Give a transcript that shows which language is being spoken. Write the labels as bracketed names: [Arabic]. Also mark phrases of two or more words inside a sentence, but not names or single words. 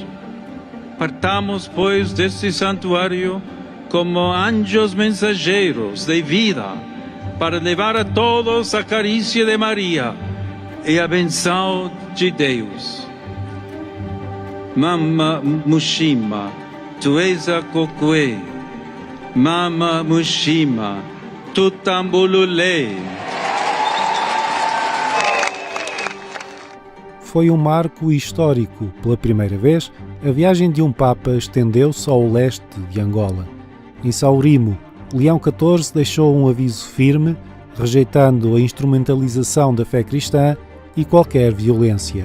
[Portuguese] Partamos, pois, deste santuário como anjos mensageiros de vida, para levar a todos a carícia de Maria e a benção de Deus. Mama Mushima, tu és a cocoe. Mama Mushima, tu tambululé. Foi um marco histórico. Pela primeira vez, a viagem de um Papa estendeu-se ao leste de Angola. Em Saurimo, Leão XIV deixou um aviso firme, rejeitando a instrumentalização da fé cristã e qualquer violência.